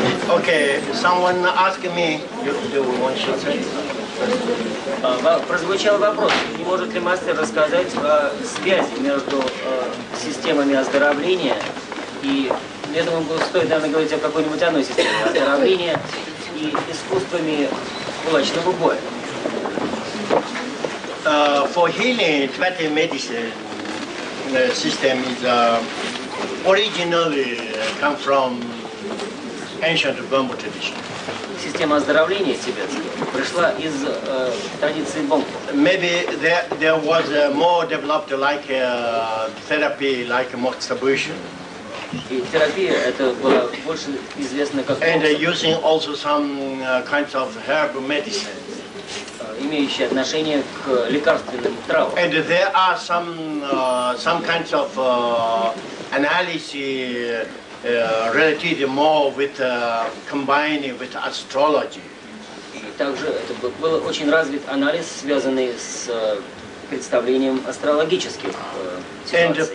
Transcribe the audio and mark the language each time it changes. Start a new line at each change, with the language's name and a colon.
English: Okay, someone asked me, do you want to say?
Russian: Прозвучал вопрос, не может ли мастер рассказать о связи между системами оздоровления и, я думаю, стоит, наверное, говорить о какой-нибудь одной системе оздоровления и искусствами кулачного боя.
English: For healing, Tibetan medicine system is originally come from ancient Bambu tradition.
Russian: Система оздоровления тибетская пришла из традиции бомбу.
English: Maybe there was more developed like therapy, like moxibustion.
Russian: И терапия это была больше известна как
English: and using also some kinds of herb medicine.
Russian: Имеющие отношение к лекарственным травам.
English: And there are some kinds of analysis related more with combining with astrology.
Russian: И также это был очень развит анализ, связанный с представлением астрологических ситуаций.